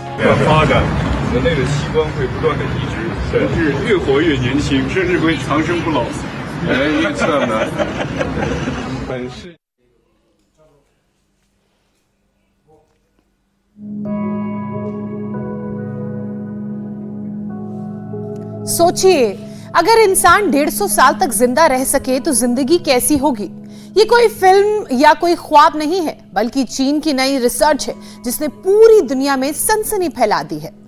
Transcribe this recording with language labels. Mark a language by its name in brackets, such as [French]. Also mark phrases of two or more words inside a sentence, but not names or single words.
[Chinese] 的发展，人类的器官会不断的移植，甚至越活越年轻，甚至会长生不老。哎，预测呢？本世。 [Hindi] सोचिए, अगर इंसान 150 साल तक जिंदा रह सके तो जिंदगी कैसी होगी। ये कोई फिल्म या कोई ख्वाब नहीं है, बल्कि चीन की नई रिसर्च है जिसने पूरी दुनिया में सनसनी फैला दी है।